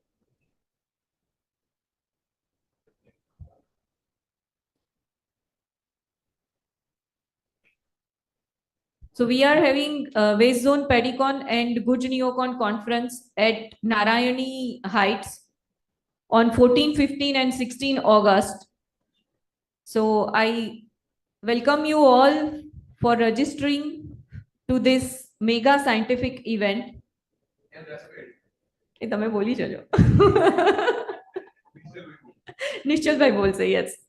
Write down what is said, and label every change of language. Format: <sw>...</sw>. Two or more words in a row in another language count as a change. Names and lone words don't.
<en>So we are having West Zone Pedicon and Guj Neocon conference at Narayani Heights on 14, 15 and 16 August. So I welcome you all for registering to this mega scientific event.</en> <gu>એ તમે બોલી ચલો. નિશ્ચલભાઈ બોલશે, yes.</gu>